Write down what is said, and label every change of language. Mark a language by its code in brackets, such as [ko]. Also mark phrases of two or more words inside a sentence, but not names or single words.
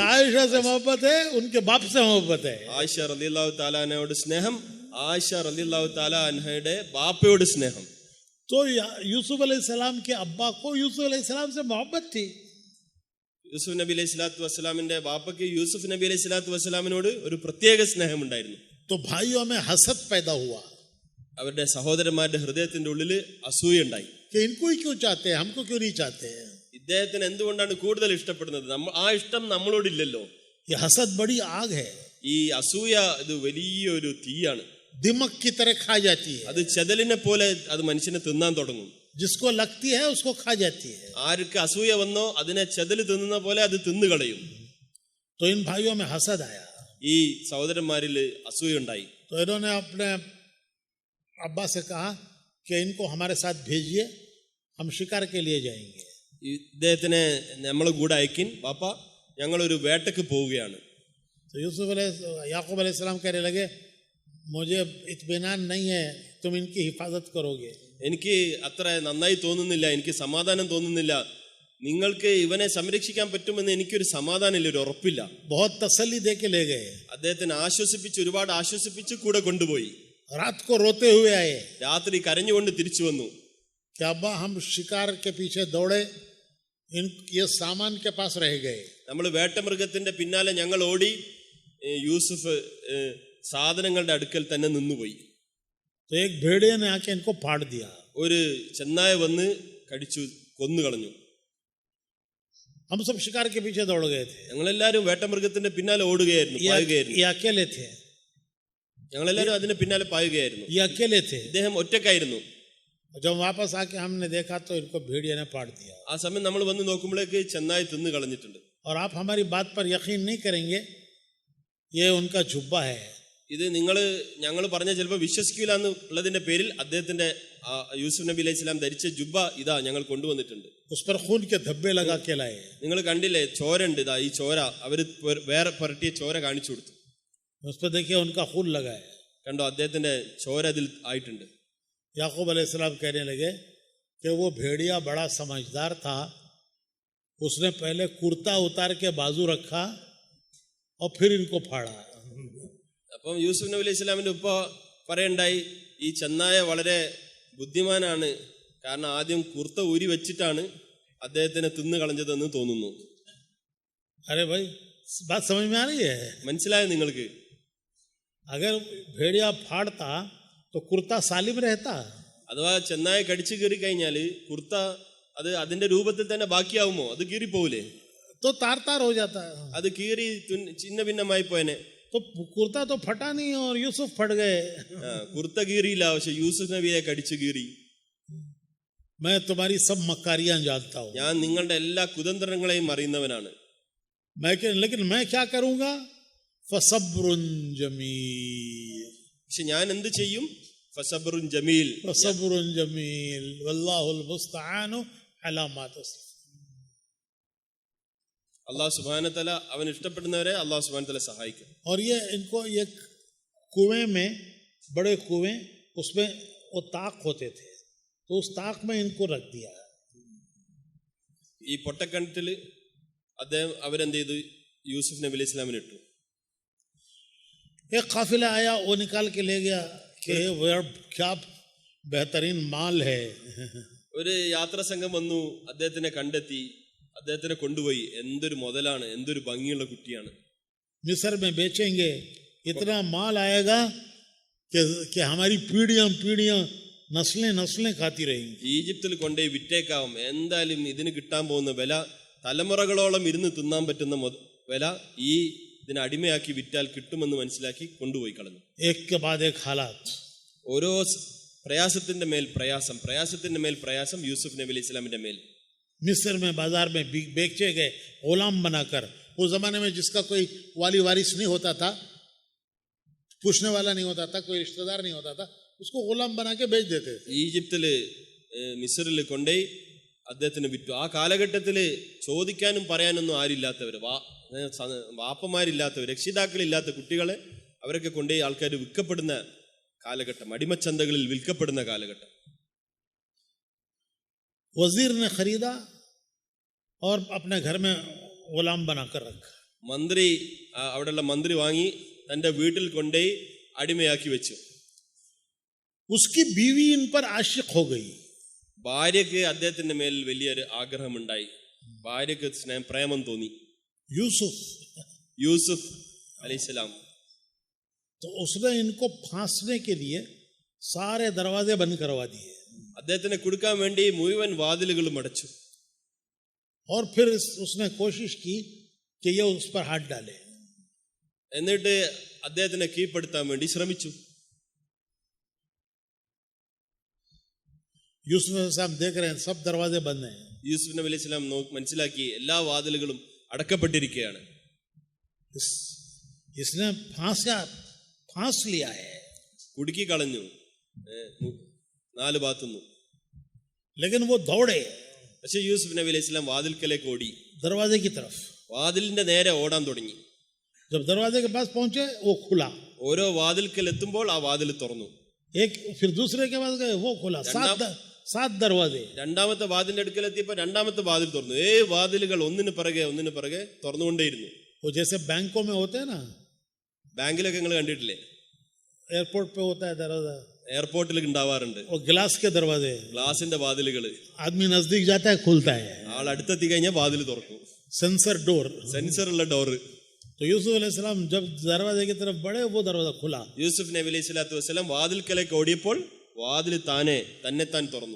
[hi] आयशा से मोहब्बत है, उनके बाप से मोहब्बत है. [ml] ആയിഷ [ar] رضي الله تعالى [ml] അൻഹയോട് സ്നേഹം, ആയിഷ [ar] رضي الله تعالى [ml] അൻഹയുടെ ബാപ്പയോട് സ്നേഹം. [hi] तो यूसुफ अलैहिस्सलाम के अब्बा को यूसुफ अलैहिस्सलाम से मोहब्बत थी. [ml] യൂസുഫ് നബി [ar] عليه الصلاة [ml] വസ്സലാമിന്റെ ബാപ്പയ്ക്ക് യൂസുഫ് നബി [ar] عليه الصلاة [ml] വസ്സലാമിനോട് ഒരു പ്രത്യേക സ്നേഹം ഉണ്ടായിരുന്നു. [hi] तो भाइयों में हसद पैदा हुआ [ml] അവരുടെ സഹോദരന്മാരുടെ ഹൃദയത്തിന്റെ ഉള്ളിൽ അസൂയ ഉണ്ടായി. [hi] कि इनको ही क्यों चाहते हैं, हमको क्यों नहीं चाहते. [ml] ഇദ്ദേഹത്തിന് എന്തുകൊണ്ടാണ് കൂടുതൽ ഇഷ്ടപ്പെടുന്നത്? ആ ഇഷ്ടം നമ്മളോടില്ലല്ലോ. [hi] ये हसद बड़ी आग है, [ml] ഈ അസൂയ ഇത് വലിയൊരു തീയാണ്. [hi] दिमक की तरह खा जाती है. [ml] അത് ചെതലിനെ പോലെ അത് മനുഷ്യനെ തിന്നാൻ തുടങ്ങും. [hi] जिसको लगती है उसको खा जाती है. [ml] ആർക്ക് അസൂയ വന്നോ അതിനെ ചെതല് തിന്നുന്ന പോലെ അത് തിന്നുകളയും. [hi] तो इन भाइयों में हसद आया. [ml] ഈ സഹോദരന്മാരിൽ അസൂയ ഉണ്ടായി. [hi] तो इन्होंने अपने अब्बा से कहा कि इनको हमारे साथ भेजिए, हम शिकार के लिए जाएंगे. [ml] ഇദ്ദേഹത്തിനെ നമ്മളെ കൂടെ അയക്കിൻ പാപ്പ, ഞങ്ങളൊരു വേട്ടക്ക് പോവുകയാണ്. [hi] तो याकूब अलैहिस्सलाम कहने लगे, मुझे इत्मीनान नहीं है, तुम इनकी हिफाजत करोगे. [ml] എനിക്ക് അത്ര നന്നായി തോന്നുന്നില്ല, എനിക്ക് സമാധാനം തോന്നുന്നില്ല, നിങ്ങൾക്ക് ഇവനെ സംരക്ഷിക്കാൻ പറ്റുമെന്ന് എനിക്കൊരു സമാധാനമില്ല, ഒരു ഉറപ്പില്ല. [hi] बहुत तसल्ली दे के ले गए. [ml] അദ്ദേഹത്തിന് ആശ്വസിപ്പിച്ച്, ഒരുപാട് ആശ്വസിപ്പിച്ച് കൂടെ കൊണ്ടുപോയി. [hi] रात को रोते हुए आए [ml] രാത്രി കരഞ്ഞുകൊണ്ട് തിരിച്ചു വന്നു. [hi] कि अब्बा हम शिकार के पीछे दौड़े, ये सामान के पास रह गए. [ml] നമ്മൾ വേട്ടമൃഗത്തിന്റെ പിന്നാലെ ഞങ്ങൾ ഓടി, യൂസുഫ് സാധനങ്ങളുടെ അടുക്കൽ തന്നെ നിന്നുപോയി. [hi] तो एक भेड़िए ने आके इनको फाड़ दिया. [ml] ഒരു ചെന്നായ വന്ന് കടിച്ചു കൊന്നു കളഞ്ഞു. [hi] हम सब शिकार के पीछे दौड़ गए थे. [ml] ഞങ്ങളെല്ലാരും വേട്ടമൃഗത്തിന്റെ പിന്നാലെ ഓടുകയായിരുന്നു, പായുകയായിരുന്നു. [hi] ये अकेले थे. [ml] ഞങ്ങളെല്ലാരും അതിന്റെ പിന്നാലെ പായുകയായിരുന്നു. [hi] ये अकेले थे. [ml] ഇദ്ദേഹം ഒറ്റക്കായിരുന്നു. [hi] जब वापस आके हमने देखा तो इनको भेड़िए ने फाड़ दिया. [ml] ആ സമയം നമ്മൾ വന്ന് നോക്കുമ്പോഴേക്ക് ചെന്നായി തിന്നു കളഞ്ഞിട്ടുണ്ട്. [hi] और आप हमारी बात पर यकीन नहीं करेंगे, ये उनका जुब्बा है. [ml] ഇത് ഞങ്ങൾ പറഞ്ഞ ചിലപ്പോൾ വിശ്വസിക്കില്ല എന്നുള്ളതിന്റെ പേരിൽ അദ്ദേഹത്തിന്റെ യൂസുഫ് നബി [ar] عليه السلام [ml] ധരിച്ച ജുബ്ബ ഇതാ ഞങ്ങൾ കൊണ്ടുവന്നിട്ടുണ്ട്. [hi] उस पर खून के धब्बे लगा के लाए. [ml] നിങ്ങൾ കണ്ടില്ലേ, ചോര ഉണ്ട്. ഇതാ ഈ ചോര അവര് വേറെ പുരട്ടിയ ചോര കാണിച്ചു കൊടുത്തു. [hi] उस पर देखिए उनका खून लगा है. [ml] കണ്ടോ, അദ്ദേഹത്തിന്റെ ചോര അതിൽ ആയിട്ടുണ്ട്. [hi] याकूब अलैहिस्सलाम कहने लगे कि वो भेड़िया बड़ा समझदार था, उसने पहले कुर्ता उतार के बाजू रखा और फिर इनको फाड़ा. [ml] അപ്പം യൂസുഫ് നബി [ar] عليه السلام [ml] ഉപ്പ പറയണ്ടായി, ഈ ചെന്നായ വളരെ ബുദ്ധിമാനാണ്, കാരണം ആദ്യം കുർത്ത ഊരി വെച്ചിട്ടാണ് അദ്ദേഹത്തിനെ തിന്നു കളഞ്ഞതെന്ന് തോന്നുന്നു. [hi] अरे भाई बात समझ में आ रही है. [ml] മനസ്സിലായോ നിങ്ങൾക്ക്? [hi] अगर भेड़िया फाड़ता तो कुर्ता सालिम रहता. [ml] അഥവാ ചെന്നായ കടിച്ചു കീറി കഴിഞ്ഞാല് കുർത്ത അത് അതിന്റെ രൂപത്തിൽ തന്നെ ബാക്കിയാവുമോ? അത് കീറിപ്പോവില്ലേ? [hi] तो तार तार हो जाता. [ml] അത് കീറി ചിന്ന ഭിന്നമായി പോയനെ. [hi] तो कुर्ता तो फटा नहीं और यूसुफ फट गए. [ml] കുർത്ത കീറിയില്ല, പക്ഷെ യൂസുഫ് നബിയെ കടിച്ചു കീറി. [hi] मैं तुम्हारी सब मक्कारियां जानता हूं. [ml] ഞാൻ നിങ്ങളുടെ എല്ലാ കുതന്ത്രങ്ങളെയും അറിയുന്നവനാണ്. [hi] लेकिन मैं क्या करूंगा, [ar] فصبر جميل. [ml] പക്ഷെ ഞാൻ എന്ത് ചെയ്യും? [ar] فصبر جميل, فصبر جميل والله المستعان على ما تصفون. الله سبحانه تعالى [ml] അവൻ ഇഷ്ടപ്പെടുന്നവരെ [ar] الله سبحانه تعالى [ml] സഹായിക്കും. [hi] और ये इनको एक कुएं में, बड़े कुएं, उसमें वो ताक होते थे, तो उस ताक में इनको रख दिया. [ml] ഈ പൊട്ടക്കിണറ്റിൽ അവരെന്ത് ചെയ്തു? യൂസുഫ് നബി [ar] عليه الإسلام [ml] ഇട്ടു. [hi] एक काफिला आया, वो निकाल के ले गया कि क्या बेहतरीन माल है. [ml] ഒരു യാത്രാ സംഘം വന്നു, അദ്ദേഹത്തിനെ കണ്ടെത്തി, അദ്ദേഹത്തിനെ കൊണ്ടുപോയി. എന്തൊരു മുതലാണ്, എന്തൊരു ഭംഗിയുള്ള കുട്ടിയാണ്. [hi] मिस्र में बेचेंगे, इतना माल आएगा कि हमारी पीढ़ियां पीढ़ियां नस्लें नस्लें खाती रहेंगी. [ml] ഈജിപ്തിൽ കൊണ്ടുപോയി വിറ്റേക്കാവും. എന്തായാലും ഇതിന് കിട്ടാൻ പോകുന്ന വില, തലമുറകളോളം ഇരുന്ന് തിന്നാൻ പറ്റുന്ന വില ഈ ഇതിനെ അടിമയാക്കി വിറ്റാൽ കിട്ടുമെന്ന് മനസ്സിലാക്കി കൊണ്ടുപോയി കളഞ്ഞു. [hi] एक के बाद एक हालात. [ml] ഓരോ പ്രയാസത്തിന്റെ മേൽ പ്രയാസം, പ്രയാസത്തിന്റെ മേൽ പ്രയാസം യൂസുഫ് നബി [ar] عليه الإسلام [ml] മേൽ. [hi] मिस्र में बाजार में बेचे गए गुलाम बनाकर. उस जमाने में जिसका कोई वाली वारिस नहीं होता था, पूछने वाला नहीं होता था, कोई रिश्तेदार नहीं होता था, उसको गुलाम बना के बेच देते थे. [ml] ഈജിപ്തില് മിസ്റിൽ കൊണ്ടുപോയി അദ്ദേഹത്തിന് വിറ്റു. ആ കാലഘട്ടത്തില് ചോദിക്കാനും പറയാനൊന്നും ആരില്ലാത്തവര്, വാപ്പമാരില്ലാത്തവർ, രക്ഷിതാക്കളില്ലാത്ത കുട്ടികളെ അവരൊക്കെ കൊണ്ടുപോയി ആൾക്കാർ വിൽക്കപ്പെടുന്ന കാലഘട്ടം, അടിമച്ചന്തകളിൽ വിൽക്കപ്പെടുന്ന കാലഘട്ടം. [hi] वजीर ने खरीदा और अपने घर में गुलाम बनाकर रखा. [ml] മന്ത്രി, അവിടെയുള്ള മന്ത്രി വാങ്ങി തന്റെ വീട്ടിൽ കൊണ്ടുപോയി അടിമയാക്കി വെച്ചു. [hi] उसकी बीवी इन पर आशिक हो गई. [ml] ഭാര്യക്ക് അദ്ദേഹത്തിന്റെ മേൽ വലിയൊരു ആഗ്രഹമുണ്ടായി. ഭാര്യക്ക് പ്രേമം തോന്നി. യൂസുഫ് अलैहिस्सलाम. [hi] तो उसने इनको फांसने के लिए सारे दरवाजे बंद करवा दिए. [ml] അദ്ദേഹത്തിനെ കൊടുക്കാൻ വേണ്ടി മുഴുവൻ വാതിലുകളും അടച്ചു. [hi] और फिर उसने कोशिश की कि ये उस पर हाथ डाले. [ml] എന്നിട്ട് അദ്ദേഹത്തിനെ കീഴ്പ്പെടുത്താൻ വേണ്ടി ശ്രമിച്ചു. [hi] यूसुफ अलैहिस्सलाम देख रहे हैं सब दरवाजे बंद हैं. [ml] യൂസുഫ് നബി [ar] عليه السلام [ml] മനസ്സിലാക്കി എല്ലാ വാതിലുകളും അടക്കപ്പെട്ടിരിക്കുകയാണ്. [hi] इसने फांस लिया है, [ml] കുടുക്കി കളഞ്ഞു 4 ഭാഗത്തുനിന്നും. [hi] लेकिन वो दौड़े. [ml] പക്ഷെ യൂസുഫ് നബി [ar] عليه السلام [ml] വാതിൽക്കലേക്ക് ഓടി, [hi] दरवाजे की तरफ. [ml] വാതിലിന്റെ നേരെ ഓടാൻ തുടങ്ങി. [hi] जब दरवाजे के पास पहुंचे वो खुला. [ml] ഓരോ വാതിൽക്കൽ എത്തുമ്പോൾ ആ വാതിൽ തുറന്നു. [hi] एक फिर दूसरे के पास गए, वो खुला. 7 दरवाजे. [ml] രണ്ടാമത്തെ വാതിലിന്റെ അടുക്കൽ എത്തിയപ്പോൾ രണ്ടാമത്തെ വാതിൽ തുറന്നു. വാതിലുകൾ ഒന്നിന് പിറകെ തുറന്നുകൊണ്ടേയിരുന്നു. [hi] वो जैसे बैंकों में होते हैं ना, [ml] ബാങ്കിലൊക്കെ നിങ്ങൾ കണ്ടിട്ടില്ലേ? [hi] एयरपोर्ट पे होता है दरवाजा, [ml] എയർപോർട്ടിൽ ഉണ്ടാവാറുണ്ട്. [hi] वो गिलास के दरवाजे. [ml] ഗ്ലാസിന്റെ വാതിലുകൾ. [hi] आदमी नजदीक जाता है, खुलता है. [ml] ആൾ അടുത്തെത്തി കഴിഞ്ഞാൽ വാതിൽ തുറക്കും. [en] sensor door. [ml] സെൻസറുള്ള ഡോറ്. [hi] तो यूसुफ अलैहिस्सलाम जब दरवाजे की तरफ बढ़े, वो दरवाजा खुला. [ml] യൂസുഫ് നബി [ar] عليه الصلاة [ml] വസ്സലാം വാതിൽക്കലേക്ക് ഓടിയപ്പോൾ വാതിൽ തന്നെത്താൻ തുറന്നു.